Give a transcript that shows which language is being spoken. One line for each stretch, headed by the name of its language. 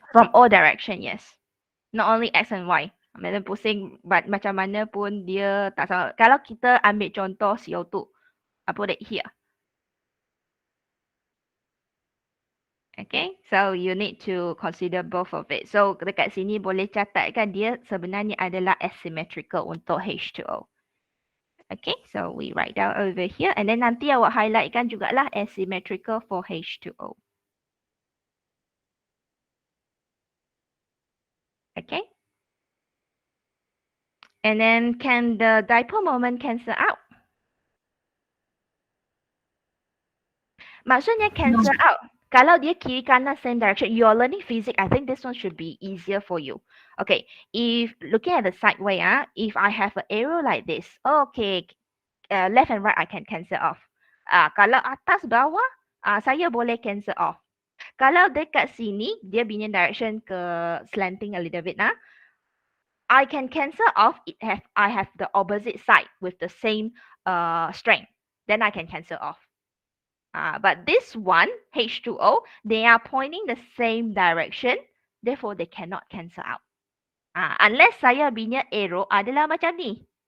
English: From all direction, yes. Not only X and Y.
Malay: Madam pusing macam mana pun dia tak sama. Kalau kita ambil contoh CO2,
English: I put it here. Okay, so you need to consider both of it.
Malay: So dekat sini boleh catatkan dia sebenarnya adalah asymmetrical untuk H2O.
English: Okay, so we write down over here and then
Malay: nanti awak highlightkan jugalah
English: asymmetrical for H2O. Okay. And then can the dipole moment cancel out?
Malay: Maksudnya cancel out. Kalau dia kiri kanan
English: same direction, you are learning physics, I think this one should be easier for you. Okay, if looking at the side way, if I have an arrow like this, okay, left and right I can cancel off.
Malay: Kalau atas bawah, saya boleh cancel off. Kalau dekat sini, dia punya direction ke
English: slanting a little bit I can cancel off I have the opposite side with the same strength. Then I can cancel off. But this one, H2O, they are pointing the same direction. Therefore, they cannot cancel out.
Malay: Unless saya punya arrow adalah macam ni.